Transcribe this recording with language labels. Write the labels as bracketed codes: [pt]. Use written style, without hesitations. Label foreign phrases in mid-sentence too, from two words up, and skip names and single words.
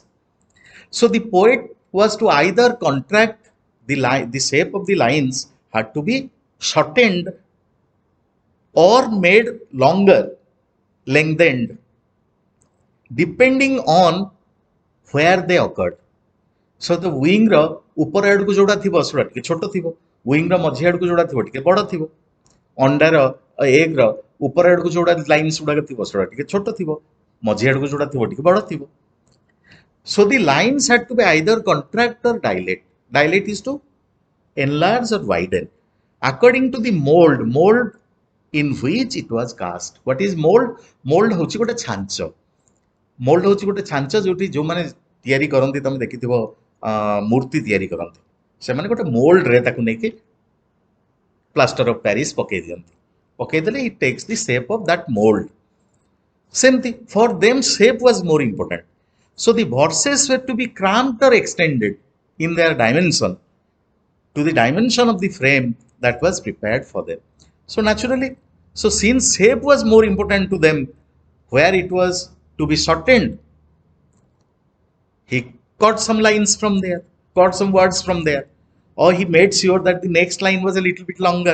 [en] So the poet was to either contract the shape of the lines had to be shortened or made longer, lengthened, depending on where they occurred. So the wing [or] ର ଉପର ଆଡକୁ ଯୋଉଟା ଥିବ ସେଟା ଟିକେ ଛୋଟ ଥିବ, wing ର ମଝି ଆଡକୁ ଯୋଉଟା ଥିବ ଟିକେ ବଡ ଥିବ, ଅଣ୍ଡାର egg ର ଉପର ଆଡକୁ ଯୋଉଟା ଲାଇନ୍ସ ଗୁଡାକ ଥିବ ସେଟା ଟିକେ ଛୋଟ ଥିବ, ମଝି ଆଡକୁ ଯୋଉଟା ଥିବ ଟିକେ ବଡ ଥିବ. [en] So the lines had to be either contract or dilate. Dilate is to enlarge or widen according to the mold in which it was cast. What is mold? Mold [or] ହଉଛି ଗୋଟେ ଛାଞ୍ଚ. ମୋଲ୍ଡ ହଉଛି ଗୋଟେ ଛାଞ୍ଚ ଯୋଉଠି ଯୋଉମାନେ ତିଆରି କରନ୍ତି, ତମେ ଦେଖିଥିବ ମୂର୍ତ୍ତି ତିଆରି କରନ୍ତି, ସେମାନେ ଗୋଟେ ମୋଲ୍ଡରେ ତାକୁ ନେଇକି [en] plaster of Paris [or] ପକେଇ ଦିଅନ୍ତି. [en] ପକେଇଦେଲେ it takes the shape of that mold. ସେମିତି for them shape was more important. So the verses were to be cramped or extended in their dimension to the dimension of the frame that was prepared for them. So naturally, so since shape was more important to them, where it was to be shortened, he cut some lines from there, cut some words from there, or he made sure that the next line was a little bit longer.